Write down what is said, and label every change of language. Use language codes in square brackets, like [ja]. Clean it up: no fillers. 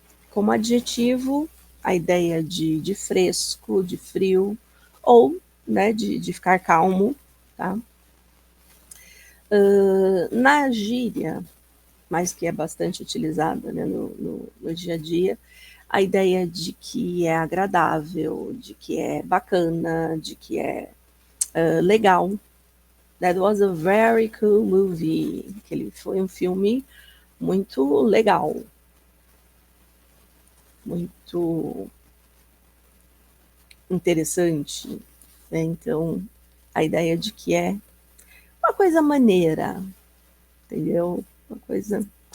[pt] Como adjetivo, a ideia de fresco, de frio, ou, né, de ficar calmo, tá? Na gíria, mas que é bastante utilizada, né, no dia a dia, a ideia de que é agradável, de que é bacana, de que é legal. [en] That was a very cool movie. [pt] Ele foi um filme muito legal. Muito interessante, né? Então, a ideia de que é uma coisa maneira, entendeu? Uma coisa.